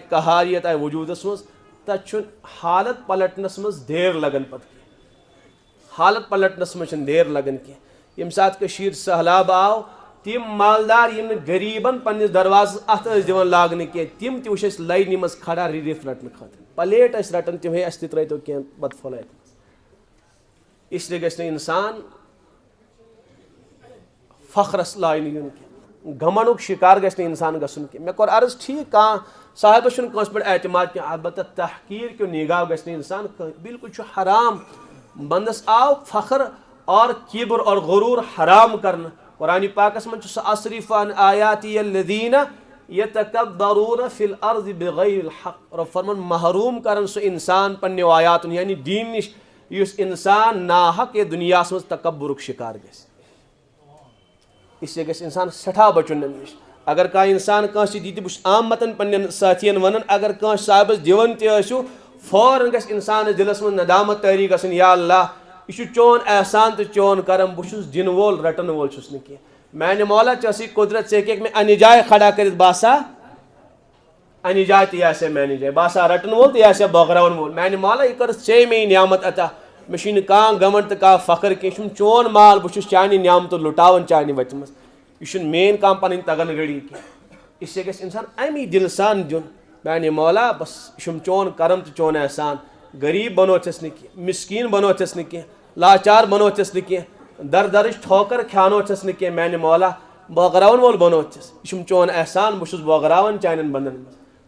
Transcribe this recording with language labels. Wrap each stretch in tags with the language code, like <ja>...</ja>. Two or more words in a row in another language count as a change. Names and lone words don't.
<ks>قہاریت آیہِ وجوٗدس منٛز تتہِ چھُنہٕ حالت پلٹنس منٛز دیر لگان پتہٕ کینٛہہ حالت پلٹنس منٛز چھنہٕ دیر لگان کینٛہہ ییٚمہِ ساتہٕ کٔشیٖر سہلاب آو تِم مالدار یِم نہٕ غریٖبن پننِس دروازس اتھ ٲسۍ دِوان لاگنہٕ کینٛہہ تِم تہِ وٕچھ اَسہِ لاینہِ منٛز کھڑا رِلیٖف رٹنہٕ خٲطرٕ پلیٹ ٲسۍ رٹان تِم ہے اَسہِ تہِ ترٲیتو کینٛہہ بتہٕ پھوٚلہ اتہِ منٛز اسلیے گژھِ نہٕ انسان فخرس لاینہٕ یُن کینٛہہ گھمنڈک شکار گژھِ نہٕ انسان گژھُن کینٛہہ. مےٚ کوٚر عرض ٹھیٖک کانٛہہ صاحبس چھُنہٕ کٲنٛسہِ پٮ۪ٹھ اعتماد کینٛہہ البتہ تحقیٖر کیو نگاہ گژھِ نہٕ انسان بالکل چھُ حرام. بندس آو فخر اور کبر اور غرور حرام کرنہٕ.</ks> <ar>قرآن پاکس منٛز چھُ سُہ اصرف عن آیاتی الذین یتکبرون فی الارض بغیر الحق.</ar> <ks>رۄب فرمان محروم کرن سُہ انسان پننیو آیاتن یعنی دین نش یُس انسان ناحق یہ دنیاہس منٛز تکبرُک شکار گژھِ.</ks> <ur>اس لیے</ur> <ks>گژھِ انسان سٹھاہ بچُن امہِ نش. اگر کانٛہہ انسان کٲنٛسہِ دی تہِ بہٕ چھُس عامتن پننٮ۪ن سٲتھین ونان اگر کٲنٛسہِ صاحبس دِوان تہِ ٲسِو فوراً گژھِ انسانس دلس منٛز ندامت تٲری گژھٕنۍ یا اللہ یہ چھُ چون احسان تہٕ چون کرم بہٕ چھُس دِنہٕ وول رٹن وول چھُس نہٕ کینٛہہ. میانہِ مولا ژےٚ ٲسٕے قدرت ژٕ ہیٚککھ مےٚ انہِ جایہِ کھڑا کٔرِتھ بہٕ آسا انہِ جایہِ تہٕ یہِ آسہِ میانہِ جایہِ بہٕ آسا رٹن وول تہٕ یہِ آسہِ بٲگراون وول. میانہِ مولا یہِ کٔرٕتھ ژےٚ مےٚ یہِ نعمت عطا. مےٚ چھُے نہٕ کانٛہہ گمنڈ تہٕ کانٛہہ فخر کینٛہہ. یہِ چھُنہٕ چون مال بہٕ چھُس چانہِ نعمتہٕ لُٹاوان چانہِ وتہِ منٛز. یہ چھُنہٕ میٲنۍ کانٛہہ پنٕنۍ تگن گٔڑی کینٛہہ.</ks> <ur>اس لیے</ur> <ks>گژھِ انسان امی دل سان دیُن میانہِ مولا بس یہ چھُم چون کرم تہٕ چون احسان. غریٖب بنوتھس نہٕ کینٛہہ مسکیٖن بنوتھس نہٕ کینٛہہ لاچار بنوتھس نہٕ کینٛہہ درٕچ ٹھوکر کھیانوتھس نہٕ کینٛہہ. میانہِ مولا بٲگراون وول بنوتھس. یہ چھُم چون احسان بہٕ چھُس بٲگراوان چانٮ۪ن بندن منٛز.</ks>